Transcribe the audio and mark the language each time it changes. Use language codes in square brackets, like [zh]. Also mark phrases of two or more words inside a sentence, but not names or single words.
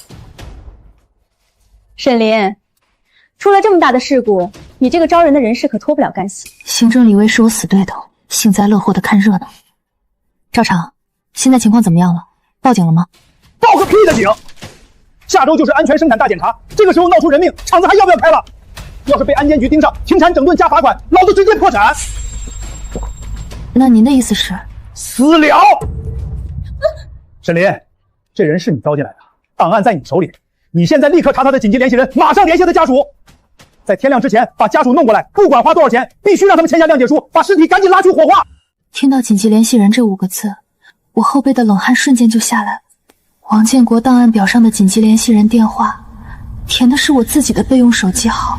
[zh] 沈林，出了這麼大的事故，你這個招人的人事可脫不了干係。刑偵李威是我死對頭，幸災樂禍的看熱鬧。趙廠，現在情況怎麼樣了？報警了嗎？報個屁的警！下周就是安全生產大檢查，這個時候鬧出人命，廠子還要不要開了？要是被安監局盯上，停產整頓加罰款，老子直接破產。那您的意思是？私了！沈林，這人是你招進來的，檔案在你手裡，你現在立刻查他的緊急聯繫人，馬上聯繫他的家屬，在天亮之前把家屬弄過來，不管花多少錢，必須讓他們簽下諒解書，把屍體趕緊拉去火化。聽到緊急聯繫人這5個字，我後背的冷汗瞬間就下來了。王建國檔案表上的緊急聯繫人電話，填的是我自己的備用手機號。